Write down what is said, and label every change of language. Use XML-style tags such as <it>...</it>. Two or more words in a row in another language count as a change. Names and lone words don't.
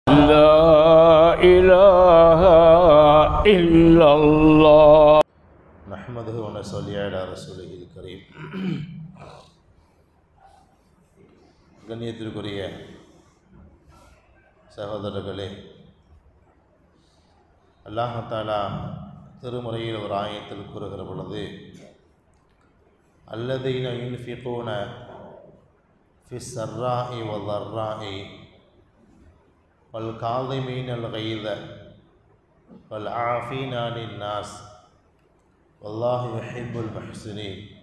<ar>لا إله إلا الله نحمده ونصلي على رسوله الكريم.</ar> <ta>கண்ணியத்திற்குரிய சகோதரர்களே, அல்லாஹ் தஆலா திருமுறையில் ஒரு ஆயத்தில் கூறுகிற பொழுது,</ta> <ar>الذين ينفقون في السراء والضراء والكاظمين الغيظ والعافين عن الناس والله يحب المحسنين.</ar>